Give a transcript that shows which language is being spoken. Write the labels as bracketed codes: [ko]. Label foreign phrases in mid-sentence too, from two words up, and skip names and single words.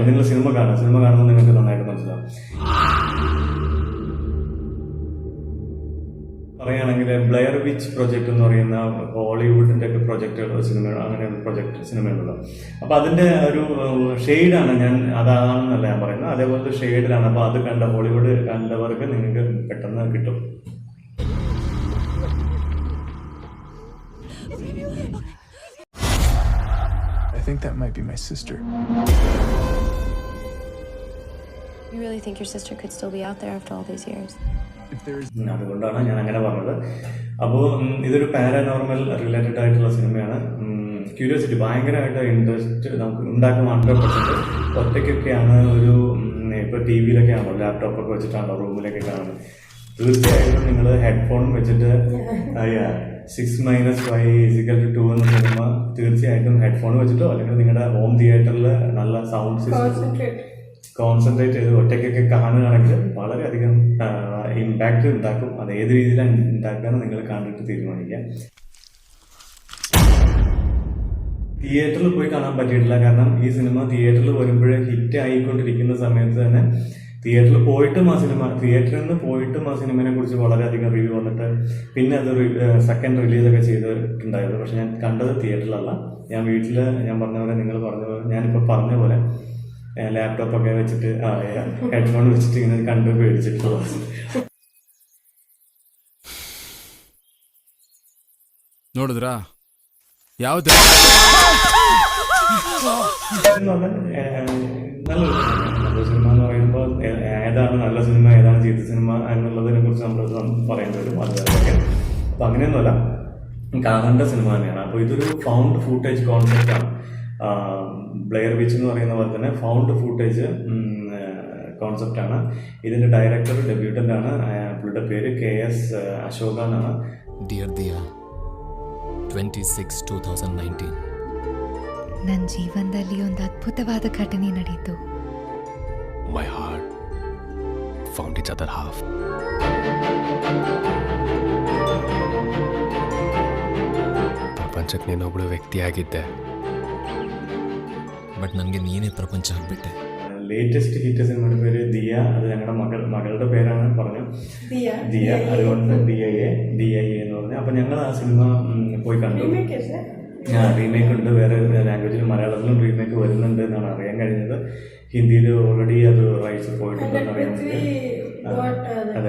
[ml] നിങ്ങൾ സിനിമ കാണുമ്പോൾ നിങ്ങൾക്ക് നന്നായിട്ട് മനസ്സിലാവും. പറയുകയാണെങ്കിൽ ബ്ലെയർ വിച്ച് പ്രൊജക്ട് എന്ന് പറയുന്ന ഹോളിവുഡിൻ്റെ ഒക്കെ പ്രൊജക്റ്റുകൾ, സിനിമ, അങ്ങനെ പ്രൊജക്ട് സിനിമയുണ്ടല്ലോ. അപ്പോൾ അതിൻ്റെ ഒരു ഷെയ്ഡാണ്, ഞാൻ അതാണെന്നല്ല ഞാൻ പറയുന്നത്, അതേപോലത്തെ ഷെയ്ഡിലാണ്. അപ്പോൾ അത് ഹോളിവുഡ് കണ്ടവർക്ക് നിങ്ങൾക്ക് പെട്ടെന്ന് കിട്ടും. [en] I think that might be my sister. You really think your sister could still be out there after all these years? [ml] അതുകൊണ്ടാണ് ഞാൻ അങ്ങനെ പറഞ്ഞത്. അപ്പോൾ ഇതൊരു [en] paranormal related [ml] ആയിട്ടുള്ള സിനിമയാണ്. ക്യൂരിയോസിറ്റി, ഭയങ്കരമായിട്ട് ഇൻട്രസ്റ്റ് നമുക്ക് ഉണ്ടാക്കും. 100% ഒറ്റയ്ക്കൊക്കെയാണ്, ഒരു ഇപ്പോൾ ടി വിയിലൊക്കെ ആണോ, ലാപ്ടോപ്പൊക്കെ വെച്ചിട്ടാണോ റൂമിലൊക്കെ കാണുന്നത്. തീർച്ചയായിട്ടും നിങ്ങൾ ഹെഡ്ഫോൺ വെച്ചിട്ട് 6 minus 5 is equal to 2 എന്ന സിനിമ തീർച്ചയായിട്ടും ഹെഡ്ഫോൺ വെച്ചിട്ടോ അല്ലെങ്കിൽ നിങ്ങളുടെ ഹോം തിയേറ്ററിൽ നല്ല [en] sound system concentrate [ml] ചെയ്ത് ഒറ്റയ്ക്കൊക്കെ കാണുകയാണെങ്കിൽ വളരെയധികം ഇമ്പാക്റ്റ് ഉണ്ടാക്കും. അത് ഏത് രീതിയിലാണ് ഉണ്ടാക്കുകയെന്ന് നിങ്ങൾ കണ്ടിട്ട് തീരുമാനിക്കുക. തിയേറ്ററിൽ പോയി കാണാൻ പറ്റിയിട്ടില്ല, കാരണം ഈ സിനിമ തിയേറ്ററിൽ വരുമ്പോഴേ ഹിറ്റ് ആയിക്കൊണ്ടിരിക്കുന്ന സമയത്ത് തന്നെ തിയേറ്ററിൽ നിന്ന് പോയിട്ടും ആ സിനിമയെ കുറിച്ച് വളരെയധികം റിവ്യൂ വന്നിട്ട് പിന്നെ അതൊരു സെക്കൻഡ് റിലീസൊക്കെ ചെയ്തിട്ടുണ്ടായിരുന്നു. പക്ഷെ ഞാൻ കണ്ടത് തിയേറ്ററിലല്ല, ഞാൻ വീട്ടിൽ, ഞാൻ പറഞ്ഞ പോലെ, നിങ്ങൾ പറഞ്ഞ പോലെ, ഞാനിപ്പോൾ പറഞ്ഞ പോലെ ലാപ്ടോപ്പൊക്കെ വെച്ചിട്ട് ഹെഡ്ഫോൺ വെച്ചിട്ട് ഇങ്ങനെ കണ്ടു പേടിച്ചിട്ടുള്ളത്. [kn] ನೋಡಿದ್ರಾ ಯಾವ್ದು? [ml] നല്ല സിനിമ എന്ന് പറയുമ്പോൾ ഏതാണ് നല്ല സിനിമ, ഏതാണ് ചീത്ത സിനിമ എന്നുള്ളതിനെ കുറിച്ച് നമ്മൾ പറയേണ്ടി വരും. അതുപോലെ അപ്പം അങ്ങനെയൊന്നുമല്ല, കാണേണ്ട സിനിമ തന്നെയാണ്. അപ്പോൾ ഇതൊരു [en] found footage [ml] കോൺസെപ്റ്റാണ്. ബ്ലെയർ വിച്ച് എന്ന് പറയുന്ന പോലെ തന്നെ [en] found footage [ml] കോൺസെപ്റ്റാണ്. ഇതിൻ്റെ [en] director debutant [ml] ആണ്. പുള്ളിയുടെ പേര് KS അശോക എന്നാണ്. ഡിയർ ദിയ, 26/2019. [kn] ನನ್ನ ಜೀವನದಲ್ಲಿ ಒಂದು ಅದ್ಭುತವಾದ ಘಟನೆ ನಡೆಯಿತು. [en] My heart found its other half. [kn] ಪ್ರಪಂಚಕ್ಕೆ ನೀನೊಬ್ಬಳು ವ್ಯಕ್ತಿಯಾಗಿದ್ದೆ, ബട്ട് ನನಗೆ ನೀನೇ ಪ್ರಪಂಚ ಆಗ್ಬಿಟ್ಟೆ. [en] latest hit [ml] സിനിമയുടെ പേര് ദിയ. അത് ഞങ്ങളുടെ മകളുടെ പേരാണ് പറഞ്ഞു, ദിയ. അതുകൊണ്ട് DIA എന്ന് പറഞ്ഞു. അപ്പം ഞങ്ങൾ ആ സിനിമ പോയി കണ്ടു. റീമേക്ക് ഉണ്ട്, വേറെ ലാംഗ്വേജിലും മലയാളത്തിലും റീമേക്ക് വരുന്നുണ്ട് എന്നാണ് അറിയാൻ കഴിഞ്ഞത്. ഹിന്ദിയിൽ ഓൾറെഡി അത് റൈറ്റ്സ് പോയിട്ടുണ്ടെന്ന് അറിയാൻ അതെ.